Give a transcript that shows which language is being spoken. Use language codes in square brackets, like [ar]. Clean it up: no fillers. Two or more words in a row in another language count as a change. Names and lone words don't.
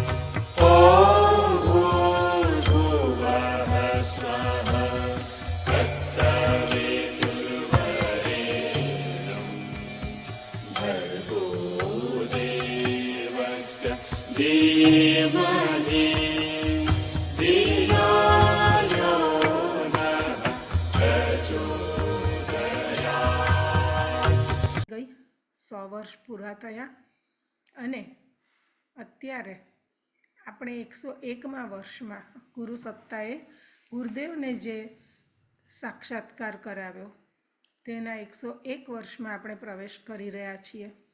[sa] ॐ भूर्भुवः स्वः तत्सवितुर्वरेण्यं भर्गो देवस्य धीमहि धियो यो नः प्रचोदयात्। [gu] ગઈ 100 વર્ષ પૂરા થયા અને અત્યારે આપણે 101મા વર્ષમાં ગુરુ સત્તાએ ગુરુદેવને જે સાક્ષાત્કાર કરાવ્યો તેના 101 વર્ષમાં આપણે પ્રવેશ કરી રહ્યા છીએ.